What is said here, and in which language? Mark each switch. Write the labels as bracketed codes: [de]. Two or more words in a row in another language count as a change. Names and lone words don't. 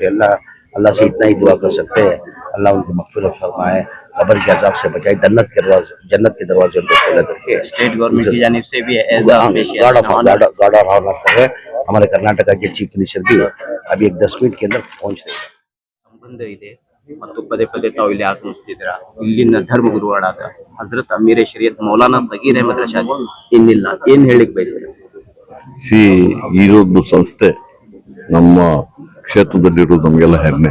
[ur] اللہ سے اتنا ہی دعا کر سکتے ہیں, اللہ ان کی مغفرت فرمائے, قبر کے عذاب سے بچائے, جنت کے دروازے کو کھولا کر کے [en] state government [ur] کی جانب سے بھی [en] guard of honour [ur] کر رہے. ہمارے کرناٹکا کے [en] chief minister [ur] بھی ابھی ایک 10 منٹ کے اندر پہنچ رہے ہیں. [kn] ಸಂಬಂಧ ಇದೆ ಮತ್ತು ಪದೇ ಪದೇ ತಾವು ಇಲ್ಲಿ ಆಗಮಿಸ್ತಿದ್ದೀರಾ. ಇಲ್ಲಿನ ಧರ್ಮಗುರುಗಳಾದ ಹಜರತ್ ಅಮೀರ್ ಶರೀಯತ್ ಮೌಲಾನಾ ಸಗೀರ್ ಅಹಮದ್ ರಶಾದಿ ಇನ್ನಿಲ್ಲ, ಏನ್ ಹೇಳಿಕ್ ಬಯಸ್ತೀರಾ? ಇದೊಂದು ಸಂಸ್ಥೆ ನಮ್ಮ ಕ್ಷೇತ್ರದಲ್ಲಿರೋದು ನಮಗೆಲ್ಲ ಹೆಮ್ಮೆ.